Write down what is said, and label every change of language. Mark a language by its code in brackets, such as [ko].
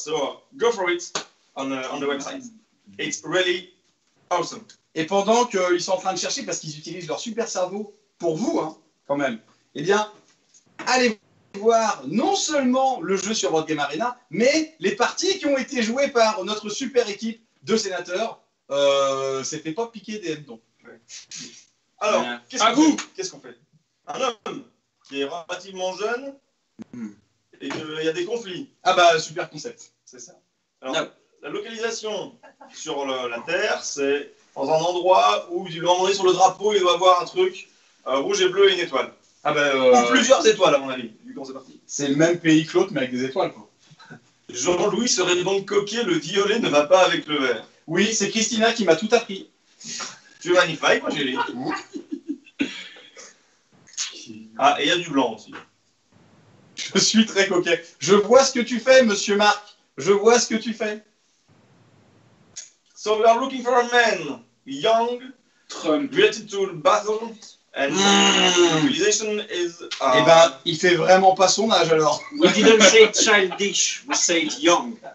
[en] So go for it on the website. It's really awesome. [fr] Et pendant qu'ils sont en train de chercher, parce qu'ils utilisent leur super cerveau pour vous, hein, quand même, eh bien, allez voir non seulement le jeu sur Board Game Arena, mais les parties qui ont été jouées par notre super équipe de sénateurs. C'était pas piqué des hannetons. Alors, à vous. Qu'est-ce qu'on fait? Un homme qui est relativement jeune et qu'il y a des conflits. Ah bah, super concept. C'est ça. Alors, la localisation sur la Terre, c'est dans un endroit où il doit demander sur le drapeau, il doit avoir un truc rouge et bleu et une étoile. Ah bah, Ou plusieurs étoiles, à mon avis, vu comment c'est parti. c'est le même pays que l'autre, mais avec des étoiles, quoi. Jean-Louis serait donc coquet, le violet ne va pas avec le vert. Oui, c'est Christina qui m'a tout appris. Tu es magnifique, moi j'ai lu. Ah, et il y a du blanc aussi. Je suis très coquet. Je vois ce que tu fais, monsieur Marc. Je vois ce que tu fais. [en] So we are looking for a man, young, Trump. related to battle, and civilization is... [fr] Eh ben, il fait vraiment pas son âge, alors. [en] We didn't say childish, we said young.